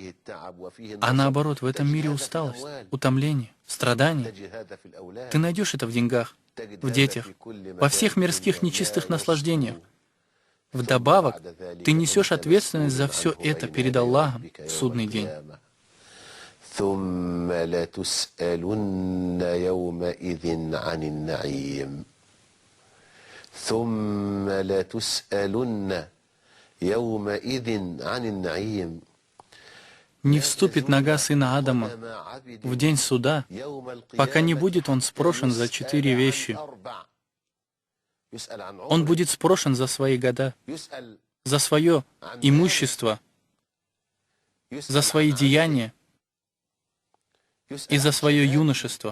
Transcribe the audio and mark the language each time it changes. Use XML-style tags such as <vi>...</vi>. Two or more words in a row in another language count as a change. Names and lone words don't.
<ru>А наоборот, в этом мире усталость, утомление, страдания. Ты найдешь это в деньгах, в детях, во всех мирских нечистых наслаждениях. Вдобавок, ты несешь ответственность за все это перед Аллахом в судный день.</ru> <ar>ثم لتسألن يومئذ عن النعيم ثم لتسألن يومئذ عن النعيم.</ar> <ru>Не вступит нога сына Адама в день суда, пока не будет он спрошен за 4 вещи. Он будет спрошен за свои года, за свое имущество, за свои деяния и за свое юношество.</ru>